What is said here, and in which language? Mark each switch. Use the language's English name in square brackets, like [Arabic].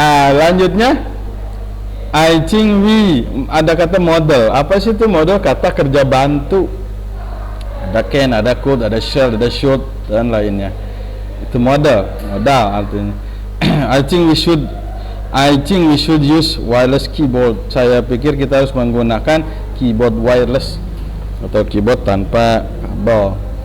[Indonesian] Lanjutnya [English] I think we, [Indonesian] ada kata model. Apa sih itu model? Kata kerja bantu. Ada can, ada could, ada shall, ada should dan lainnya. Itu modal artinya. [English] I think we should use wireless keyboard. [Indonesian] Saya pikir kita harus menggunakan keyboard wireless atau keyboard tanpa kabel.